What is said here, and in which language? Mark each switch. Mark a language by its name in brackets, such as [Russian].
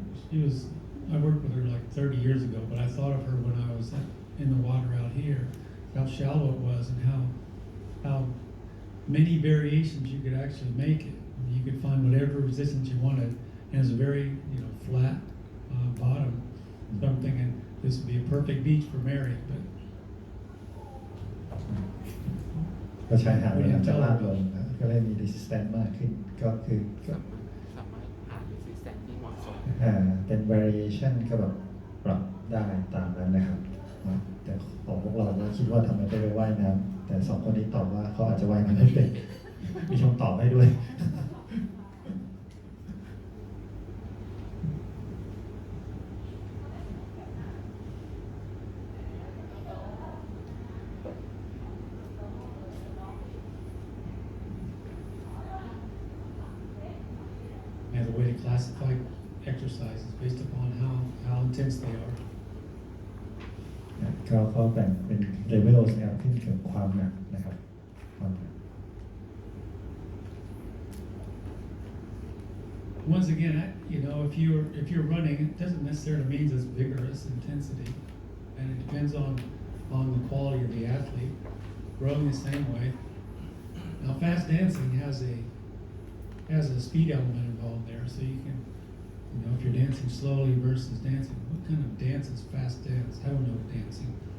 [English] I worked with her like 30 years ago, but I thought of her when I was in the water out here, how shallow it was, and how many variations you could actually make it. You could find whatever resistance you wanted, and it's a very flat bottom. So I'm thinking this would be a perfect beach for Mary, but [Thai] ก็ใช้หาดมันจะลาดลงก็เลยมี resistance มากขึ้นก็คือ สามารถหา resistance ที่เหมาะสม เป็น variation ก็แบบปรับได้ตามนั้นนะครับแต่ของพวกเราก็คิดว่าทำไมไม่ไปว่ายน้ำแต่สองคนนี้ตอบว่าเขาอาจจะว่ายน้ำไม่เป็นมีคำตอบให้ด้วย [English] as a way to classify exercises based upon how intense they are. ก็แบ่งเป็น levels นะครับขึ้นกับความหนักนะครับความหนัก Once again, if you're running, it doesn't necessarily mean it's vigorous intensity, and it depends on the quality of the athlete. Rowing the same way. Now, fast dancing has a speed element involved there, so you can, if you're dancing slowly versus dancing, what kind of dance is fast dance? I don't know dancing.